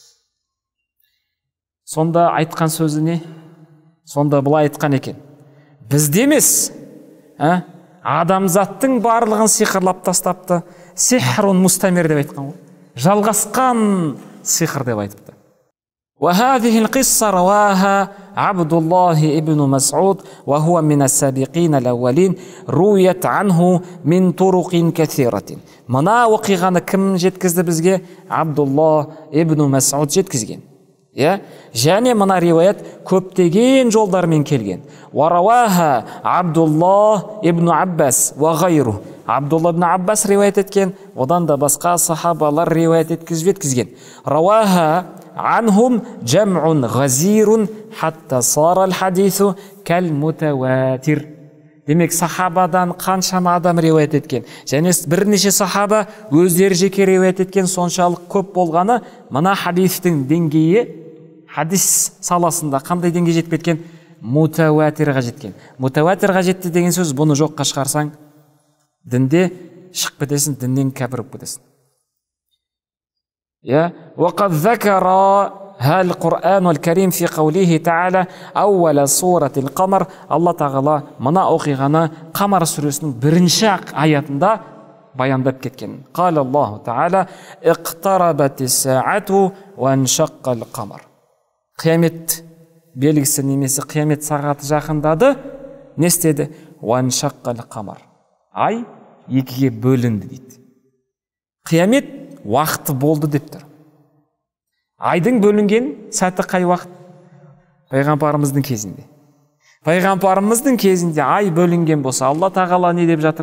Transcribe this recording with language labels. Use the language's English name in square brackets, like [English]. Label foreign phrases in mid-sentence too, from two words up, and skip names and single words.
[Kazakh] Сонда айтқан сөзі не? Сонда бұлай айтқан екен, бізде емес, адамзаттың барлығын сиқырлап тастапты, [Arabic] سحر مستمر [Kazakh] деп айтқан ғой, жалғасқан сиқыр деп айтыпты. [Arabic] وهذه القصة رواها عبد الله ابن مسعود وهو من السابقين الأولين رويت عنه من طرق كثيرة. [Kazakh] منا وقيغаны кім жеткізді бізге? Абдулла ибн Мас'уд жеткізген. Және мына риуаят көптеген жолдармен келген. [Arabic] ورواه عبد الله بن عباس وغيره. [Kazakh] Абдулла ибн Аббас риуаят еткен, одан да басқа сахабалар риуаят еткізген. [Arabic] رواه عنهم جمع غفير حتى صار الحديث كالمتواتر. [Kazakh] Демек сахабадан қаншама адам риуаят еткен, және бірнеше сахаба өздері жеке риуаят еткен, соншалық көп болғаны мына хадистің деңгейі, хадис саласында қандай деңгей жетіп кеткен? Мутаватирға жеткен. Мутаватирға жетті деген сөз, бұны жоққа шығарсаң дінде шығып кетесің, діннен кәпір болып кетесің. [Arabic] وقد ذكر القرآن الكريم في قوله تعالى أول سورة القمر. الله تعالى [Kazakh] мына оқиғаны Қамар сүресінің бірінші аятында баяндап кеткен. [Arabic] قال الله تعالى اقتربت الساعة وانشق القمر. [Kazakh] Қиямет белгісі немесе қиямет сағаты жақындады. Не істеді? [Arabic] وانشق القمر. [Kazakh] Ай екіге бөлінді дейді. Қиямет уақыты болды деп тұр. Айдың бөлінген сәті қай уақыт? Пайғамбарымыздың кезінде. Пайғамбарымыздың кезінде ай бөлінген болса, Алла тағала не деп жатыр?